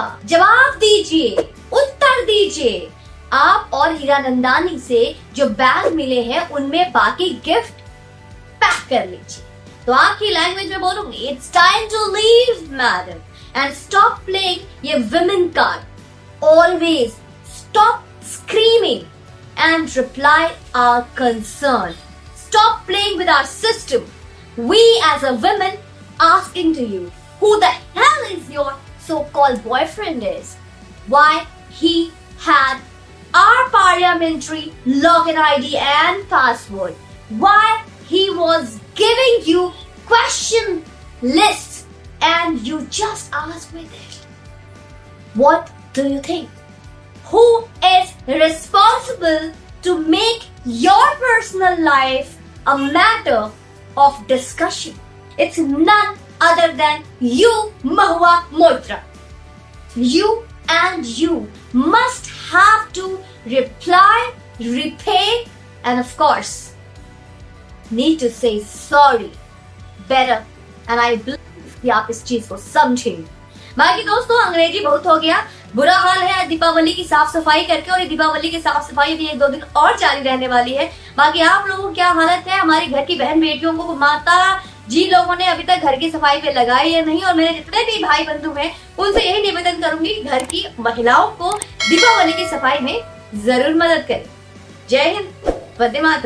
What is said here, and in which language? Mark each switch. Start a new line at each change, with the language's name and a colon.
Hindi: जवाब दीजिए, उत्तर दीजिए। आप और हीरानंदानी से जो बैग मिले हैं उनमें बाकी गिफ्ट पैक कर लीजिए। तो आपकी लैंग्वेज में बोलूंगी,
English: It's time to leave madam and stop playing ये women card. Always stop screaming and reply our concern. Stop playing with our system. We as a women asking to you, who the hell is your so-called boyfriend is? Why he had our parliamentary login ID and password? Why he was giving you question lists and you just asked with it? What do you think? Who is responsible to make your personal life a matter of discussion? It's none other than you, Mahua Moitra. You and you must have to reply, repay, and of course, need to say sorry better and I believe
Hindi: कि आप इस चीज को समझेंगे। बाकी दोस्तों अंग्रेजी बहुत हो गया, बुरा हाल है दीपावली की साफ सफाई करके, और ये दीपावली की साफ सफाई भी 1-2 दिन और जारी रहने वाली है। बाकी आप लोगों की क्या हालत है, हमारे घर की बहन बेटियों को माता जी लोगों ने अभी तक घर की सफाई पे लगाई या नहीं, और मेरे जितने भी भाई बंधु हैं उनसे यही निवेदन करूंगी कि घर की महिलाओं को दीपावली की सफाई में जरूर मदद करें। जय हिंद, वंदे मातरम।